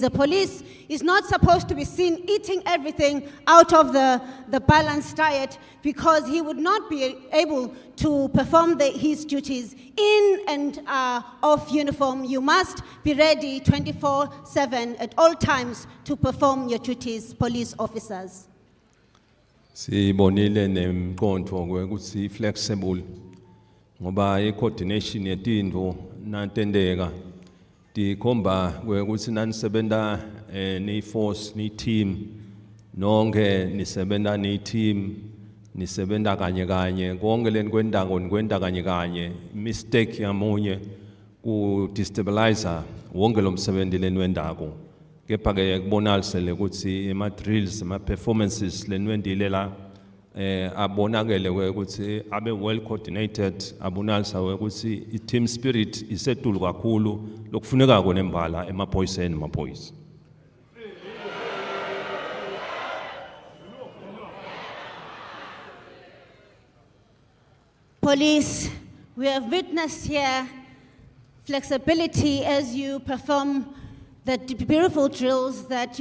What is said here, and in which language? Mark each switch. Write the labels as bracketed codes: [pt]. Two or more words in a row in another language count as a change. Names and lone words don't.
[en] The police is not supposed to be seen eating everything out of the balanced diet, because he would not be able to perform his duties in and off uniform. You must be ready 24/7 at all times to perform your duties, police officers. [ss] Sibonile nemqondo ukuthi flexible ngoba i-coordination yetinto natendeka dikhomba ukuthi nanisebenta ni-force ni-team nonke nisebenta ni-team nisebenta kanye kanye konke leni kwenda kanye kanye mistake yamunye ku destabilizer wonke lo msebenzi leni wendako kepha ke kubonalisele ukuthi ama drills ama performances leni wendile la abonakele ukuthi abe [en] well coordinated [ss] abonalisa ukuthi I [en] team spirit [ss] isetulu kakhulu lokufuneka konembala emaphoyiseni emaphoyisa. [en] Police, we have witnessed here flexibility as you perform the beautiful drills that you